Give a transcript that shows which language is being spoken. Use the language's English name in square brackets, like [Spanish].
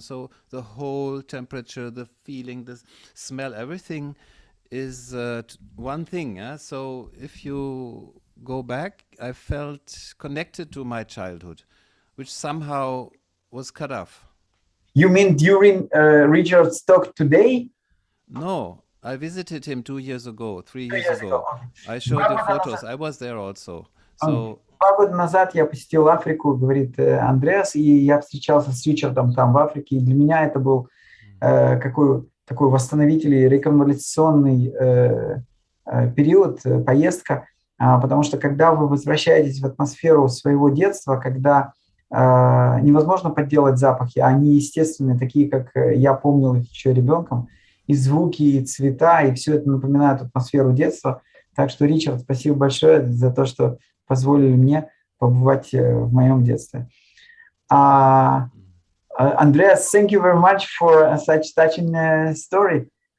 [English] So the whole temperature, the feeling, the smell, everything is one thing. So if you go back, I felt connected to my childhood, which somehow was cut off. You mean during Richard's talk today? No, I visited him 2 years ago, 3 2 years years ago. ago. Okay. I showed you photos. I was there also. So [Russian] 2 года назад я посетил Африку, говорит Андреас, и я встречался с Ричардом там в Африке. И для меня это был такой восстановительный, реконвалесационный период, поездка, потому что когда вы возвращаетесь в атмосферу своего детства, когда невозможно подделать запахи, они естественные, такие, как я помнил их еще ребенком, и звуки, и цвета, и все это напоминает атмосферу детства. Так что, Ричард, спасибо большое за то, что позволили мне побывать в моем детстве. [English] Andreas, thank you very much for such touching story.